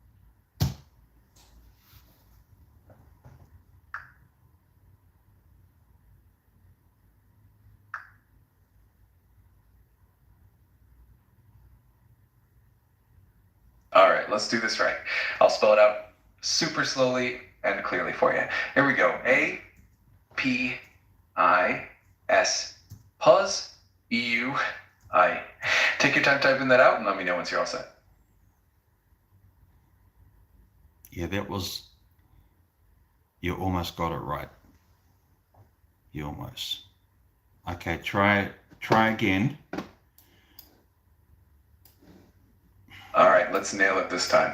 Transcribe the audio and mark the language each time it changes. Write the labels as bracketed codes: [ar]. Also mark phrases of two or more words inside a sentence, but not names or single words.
[en] All right, let's do this right. I'll spell it out super slowly and clearly for you. Here we go. A-P-I-S. Pause. E-U-I. Take your time typing that out and let me know once you're all set. Yeah, that was... You almost got it right. You almost. Okay, try again. All right, let's nail it this time.